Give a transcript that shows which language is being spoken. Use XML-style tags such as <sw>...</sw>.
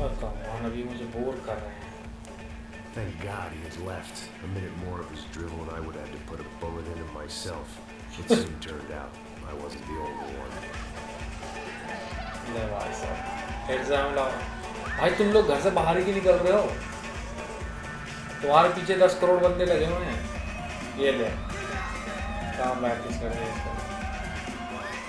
<en>Oh come on,</en> <hi>अभी मुझे bore कर रहे हैं.</hi> <en>Thank God he had left. A minute more of his drivel and I would have to put a bullet in him myself. It soon turned out I wasn't the only one.</en> <hi>ले भाई साहब, exam लाओ. भाई तुम लोग घर से बाहर ही क्यों निकल रहे हो? तुम्हारे पीछे 10 करोड़ बंदे लगे हुए हैं. ये ले काम प्रैक्टिस कर रहे हैं इसका.</hi>